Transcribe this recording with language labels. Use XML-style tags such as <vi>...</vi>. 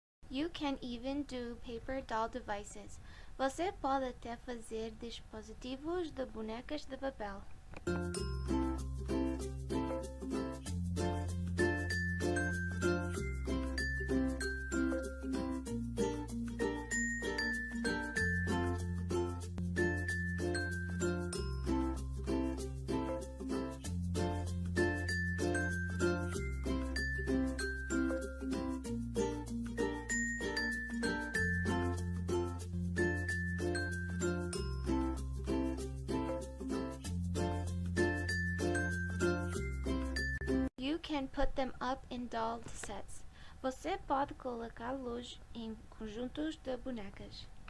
<en>You can even do paper doll devices.</en> <pt>Você pode até fazer dispositivos de bonecas de papel.</pt> <en>You can put them up in doll sets.</en> <pt>Você pode colocá-los em conjuntos de bonecas.</pt>